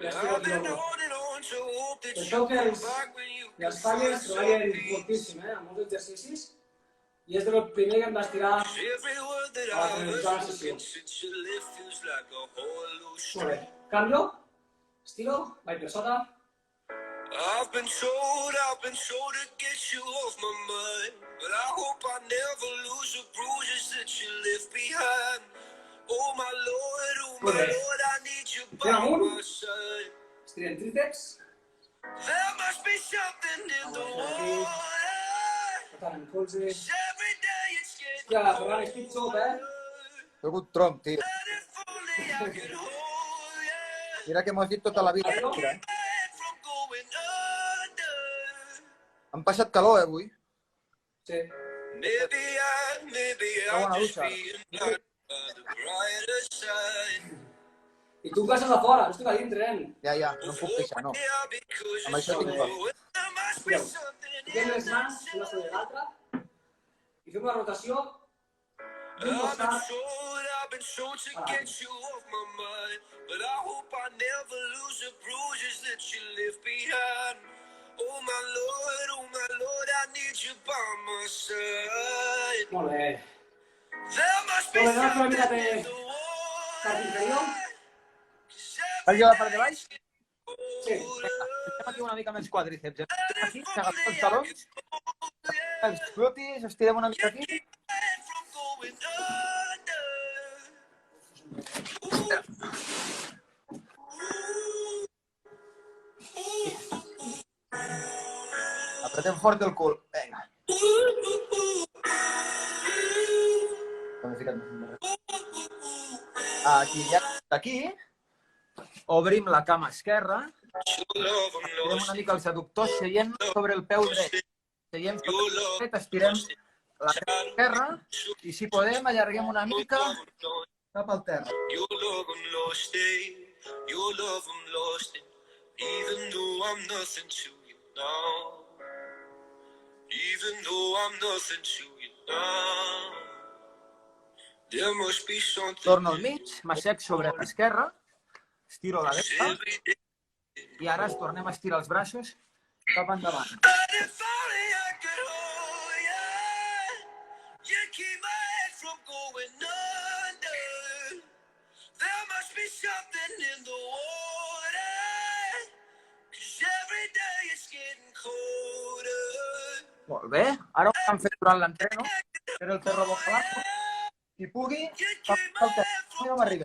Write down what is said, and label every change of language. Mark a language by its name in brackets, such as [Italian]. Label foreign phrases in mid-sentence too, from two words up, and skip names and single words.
[Catalan] Ja estic loco. Penseu que les falles treballen moltíssim, amb molts exercicis, i és el primer que em vas tirar a finalitzar la sessió. Molt bé. Canvio, estiro, vaig per sota. [English] I've been told to get you off my mind, but I hope I never lose the bruises that you left behind. Oh my Lord, I need you by my side. [Catalan] Estirem tríceps. [English] There must be something in the water. [Catalan] Per tant, en colze. [English] Every day it's getting [Catalan] Hòstia, Ferran, estic sota, He hagut tronc, tio. [English] better if only I could hold you. [Catalan] Mira que m'ho has dit tota la vida. Mira, [English] From going under. [Catalan] hem passat calor, avui. Sí. [English] Maybe [Catalan] Una bona [English] I'll just [Catalan] dutxa. [English] be in the brighter side. [Catalan] I tu passes a fora, no estic a dintre, Ja, no em puc queixar, no. Amb això tinc por. Fiquem les mans una sobre l'altra i fem una rotació d'un costat. [English] I've been told to get you off my mind, but I hope I never lose the bruises that you left behind. Oh my Lord, I need you by my side. [Catalan] Molt bé. [English] There must be [Catalan] Molt bé, anem a fer una mica [English] something [Catalan] de [English] in the water. [Catalan] part inferior. Vaig a la part de baix? Sí. Estem aquí una mica més quadríceps. Aquí, s'agafen els talons, els glutis, estirem una mica aquí. [English] From going under. [Catalan] Apretem fort el cul. Vinga. Aquí, ja. Aquí, obrim la cama esquerra, estirem una mica els adductors seient sobre el peu dret. Seiem sobre el peu dret, estirem la cama esquerra i, si podem, allarguem una mica cap al terra. [English] Your love I'm lost in, your love I'm lost in, even though I'm nothing to you now. Even though I'm nothing to you now. There must be something. [Catalan] Torno al mig, m'assec sobre l'esquerra, estiro la dreta i ara es tornem a estirar els braços cap endavant. [English] But if only I could hold you, you keep my head from going under. There must be something in the water, 'cause every day it's getting colder. [Catalan] Molt bé, ara ho hem fet durant l'entreno, per el terra [Spanish] boca abajo. [Catalan] Si pugui, cap al terra, no m'arriba.